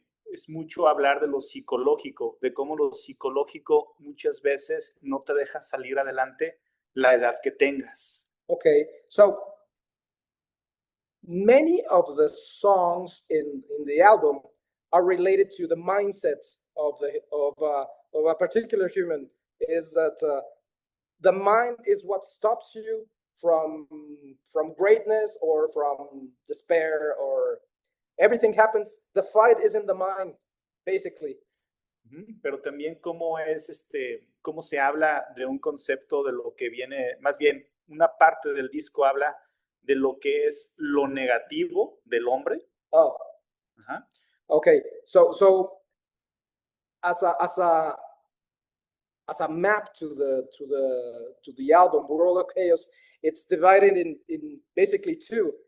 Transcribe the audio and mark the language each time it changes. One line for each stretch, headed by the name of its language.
Spanish: Es mucho hablar de lo psicológico, de cómo lo psicológico muchas veces no te deja salir adelante la edad que tengas.
English: Okay, so many of the songs in the album are related to the mindset of a particular human. Is that the mind is what stops you from greatness or from despair, or everything happens. The fight is in the mind, basically.
Spanish: Pero también cómo cómo se habla de un concepto de lo que viene, más bien una parte del disco habla de lo que es lo negativo del hombre. Oh. Ajá. Okay.
English: So as a map to the album World of Chaos, it's divided in basically two.